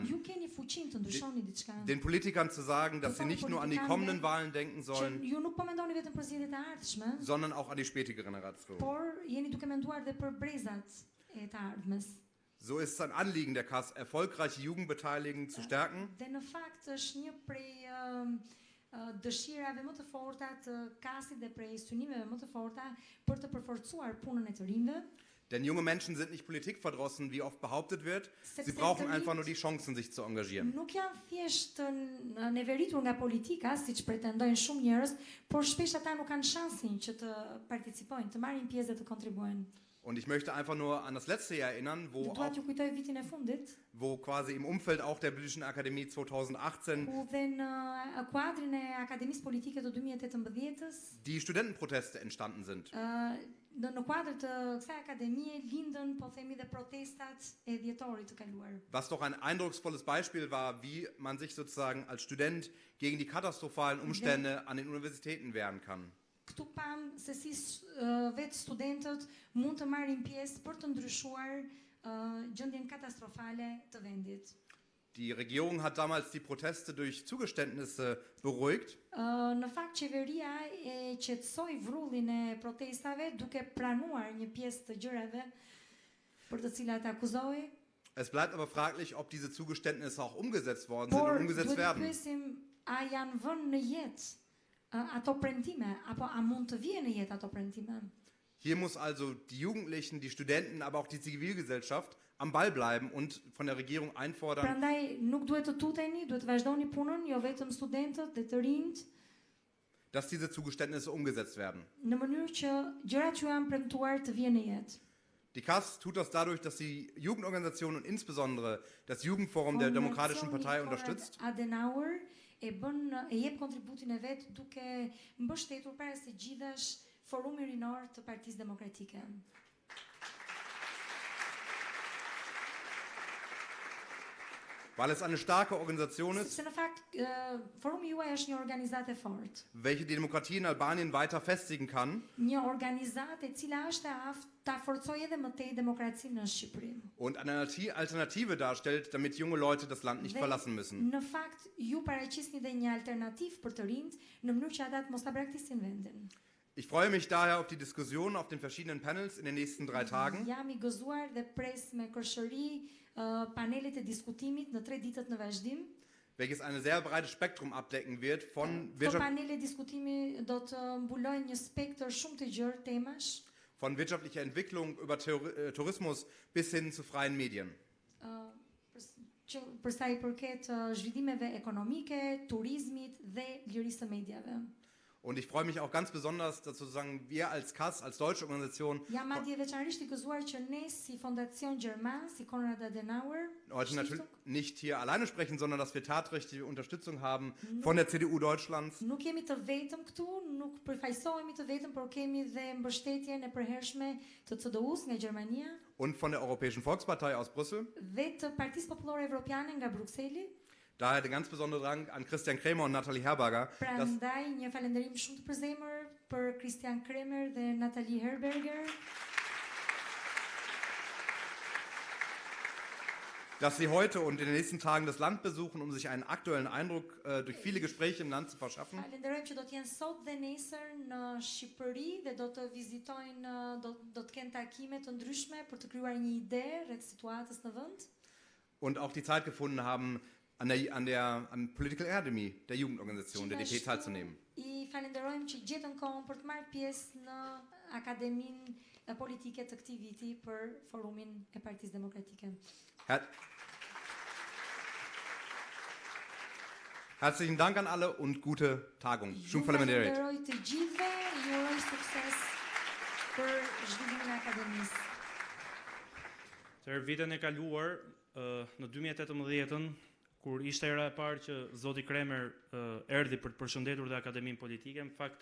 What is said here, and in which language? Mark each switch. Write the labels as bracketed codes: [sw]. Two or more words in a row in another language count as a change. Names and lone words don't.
[sq] Ju keni fuqinë të ndryshoni diçka. [de] Den Politikern zu sagen, dass sie nicht nur an die kommenden Wahlen denken sollen, [sq] Ju nuk po mendoni vetëm për zgjedhjet e ardhshme, [de] sondern auch an die spätere Generation. [sq] Por jeni duke menduar dhe për brezat e të ardhmes. [de] So ist es ein Anliegen der KAS, erfolgreiche Jugendbeteiligung zu stärken. [sq] Dhe në fakt është një prej dëshirave më të forta të KAS-it dhe prej synimeve më të forta për të përforcuar punën e të rinjve. [de] Denn junge Menschen sind nicht politikverdrossen, wie oft behauptet wird. Sie brauchen einfach nur die Chancen, sich zu engagieren. [sq] Nuk janë thjesht neveritur nga politika, siç pretendojnë shumë njerëz, por shpesh ata nuk kanë shansin që të participojnë, të marrin pjesë dhe të kontribuojnë. [de] Und ich möchte einfach nur an das letzte Jahr erinnern, wo quasi im Umfeld auch der Politischen Akademie 2018 die Studentenproteste entstanden sind. Was doch ein eindrucksvolles Beispiel war, wie man sich sozusagen als Student gegen die katastrophalen Umstände an den Universitäten wehren kann. [sq] Këtu pam se si vetë studentët mund të marrin pjesë për të ndryshuar gjendjen katastrofale të vendit. [de] Die Regierung hat damals die Proteste durch Zugeständnisse beruhigt. [sq] Në fakt qeveria e qetësoi vrrullin e protestave duke pranuar një pjesë të gjërave për të cilat akuzoi. [de] Es bleibt aber fraglich, ob diese Zugeständnisse auch umgesetzt worden sind und umgesetzt werden. [sq] Por duhet të pyesim a janë vënë në jetë ato premtime, apo a mund të vijë në jetë ato premtime? [de] Hier muss also die Jugendlichen, die Studenten, aber auch die Zivilgesellschaft am Ball bleiben und von der Regierung einfordern. [sq] Prandaj nuk duhet të tuteni, duhet të vazhdoni punën, jo vetëm studentët dhe të rinjt, [de] dass diese Zugeständnisse umgesetzt werden. [sq] Në mënyrë që gjërat që janë premtuar të vijnë në jetë. [de] Die KAS tut das dadurch, dass sie Jugendorganisationen und insbesondere das Jugendforum der Demokratischen Partei unterstützt. [sq] Adenauer e jep kontributin e vet duke mbështetur para së gjithash Forumin Rinor të Partisë Demokratike. [de] Weil es eine starke Organisation ist, [sq] Se në fakt, forumi juaj është një organizatë e fortë. [de] welche die Demokratie in Albanien weiter festigen kann [sq] Një organizatë e cila është e aftë ta forcojë edhe më tej demokracinë në Shqipëri. [de] und eine Alternative darstellt, damit junge Leute das Land nicht verlassen müssen. [sq] Në fakt, ju paraqisni dhe një alternativë për të rinjt në mënyrë që ata të mos ta braktisin vendin. [de] Ich freue mich daher auf die Diskussion auf den verschiedenen Panels in den nächsten 3 Tagen. [sq] Jam I gëzuar dhe pres me kërshëri panelet e diskutimit në 3 ditët në vazhdim. [de] Welches ein sehr breites Spektrum abdecken wird von [sq] Këto panele diskutimi do të mbulojnë një spektër shumë të gjerë temash. [de] Von wirtschaftlicher Entwicklung über Tourismus bis hin zu freien Medien. [sq] Për sa I përket zhvillimeve ekonomike, turizmit dhe lirisë së medjave. [de] Und ich freue mich auch ganz besonders, dass sozusagen wir als KAS, als deutsche Organisation, [sq] Jam madje veçanërisht I gëzuar që ne si fondacion gjerman, si Konrad Adenauer, [de] heute natürlich nicht hier alleine sprechen, sondern dass wir tatkräftige Unterstützung haben von der CDU Deutschlands. [sq] Nuk jemi të vetëm këtu, nuk përfaqësohemi të vetëm, por kemi dhe mbështetjen e përhershme të CDU-s nga Gjermania [de] Und von der Europäischen Volkspartei aus Brüssel. [sq] dhe të Partisë Popullore Evropiane nga Brukseli. [de] Daher der ganz besondere Dank an Christian Krämer und Nathalie Herberger. [sq] Prandaj një falënderim shumë të përzemër për Christian Kremer dhe Nathalie Herberger. [de] Dass sie heute und in den nächsten Tagen das Land besuchen, um sich einen aktuellen Eindruck durch viele Gespräche im Land zu verschaffen. [sq] Falenderojmë që do të jenë sot dhe nesër në Shqipëri dhe do të vizitojnë, do të kenë takime të ndryshme për të krijuar një ide rreth situatës në vend. [de] Und auch die Zeit gefunden haben, am Political Akademia der Jugendorganisation, der DP, teilzunehmen. [sq] I falenderojmë që gjetën kohën për të marrë pjesë në Akademinë Politike të këtij viti për Forumin e Partisë Demokratike. [de] Herzlichen Dank an alle und gute Tagung. [sq] Shumë faleminderit. Falenderoj të gjithëve, ju uroj sukses për zhvillimin e Akademisë. Tërë vitën e kaluar, në 2018-ën, kur ishte era e parë që zoti Kremer erdhi për të përshëndetur dhe Akademinë Politike, në fakt